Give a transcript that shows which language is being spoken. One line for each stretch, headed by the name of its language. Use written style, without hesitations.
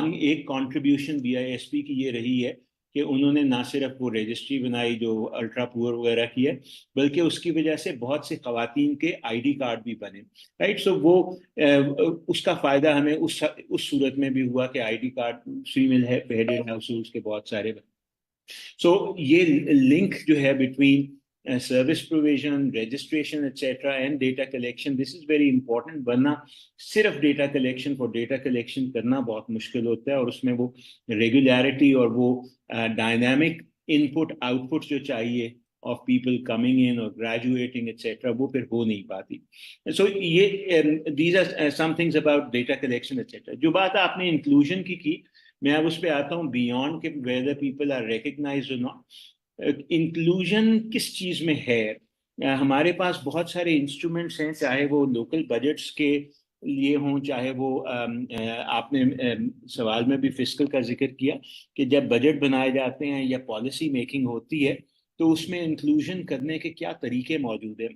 Hindi: एक contribution BISP की ये रही है कि उन्होंने ना सिर्फ वो रजिस्ट्री बनाई जो अल्ट्रा पुअर वगैरह की है, बल्कि उसकी वजह से बहुत से खवातीन के ID कार्ड भी बने. राइट. सो वो उसका फ़ायदा हमें उस सूरत में भी हुआ कि ID card female headed house holds के बहुत सारे बने. सो ये लिंक जो है
English: Between service provision, registration, etc., and data collection, this is very important.
Hindi: वरना सिर्फ data collection for data collection करना बहुत मुश्किल होता है, और उसमें वो regularity और वो dynamic input output जो चाहिए of people coming in or graduating, etc., वो फिर हो नहीं पाती.
English: So ये these are some things about data collection, etc.
Hindi: जो बात आपने inclusion की मैं अब उस पर आता हूँ beyond के whether people are recognized or not. Inclusion किस चीज़ में है? हमारे पास बहुत सारे इंस्ट्रूमेंट्स हैं, चाहे वो लोकल बजट्स के लिए हों, चाहे वो आपने सवाल में भी फिस्कल का जिक्र किया कि जब बजट बनाए जाते हैं या पॉलिसी मेकिंग होती है तो उसमें इंक्लूजन करने के क्या तरीके मौजूद हैं.